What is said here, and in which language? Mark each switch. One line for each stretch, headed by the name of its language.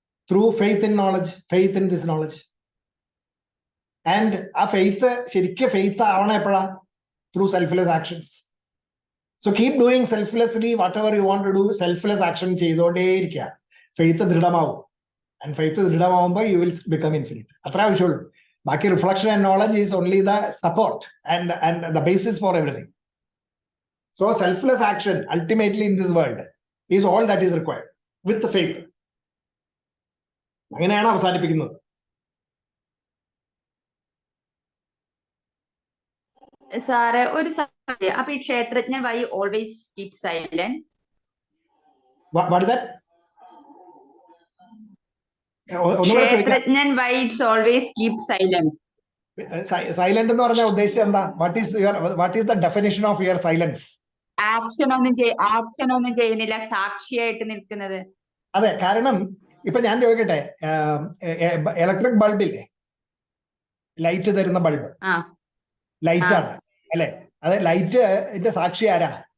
English: Through faith in knowledge, faith in this knowledge. And
Malayalam: ആ faith ശരിക്കും faith ആവണം എപ്പോഴാ?
English: Through selfless actions. So keep doing selflessly whatever you want to do.
Malayalam: Selfless action ചെയ്തുകൊണ്ടേയിരിക്കുക. Faith ദൃഢമാവും.
English: And faith ദൃഢമാവുമ്പോൾ you will become infinite.
Malayalam: അത്ര ആവശ്യമുള്ളൂ.
English: ബാക്കി reflection and knowledge is only the support and the basis for everything. So selfless action ultimately in this world is all that is required with faith.
Malayalam: അങ്ങനെയാണ് അവസാനിപ്പിക്കുന്നത്. Sir ഒരു സംശയം. അപ്പൊ ഈ
English: ക്ഷേത്രജ്ഞൻ why always keep silent? What is that? ക്ഷേത്രജ്ഞൻ why it's always keep silent?
Malayalam: Silent എന്ന് പറഞ്ഞാൽ ഉദ്ദേശിച്ചത് എന്താ?
English: What is the definition of your silence?
Malayalam: Action ഒന്നും ചെയ്യുന്നില്ല, സാക്ഷിയായിട്ട് നിൽക്കുന്നത്. അതെ, കാരണം ഇപ്പൊ ഞാൻ ചോദിക്കട്ടെ, ഇലക്ട്രിക് ബൾബില്ലേ, ലൈറ്റ് തരുന്ന ബൾബ് ലൈറ്റ് ആണ് അല്ലെ? അതെ, ലൈറ്റ് സാക്ഷി ആരാ?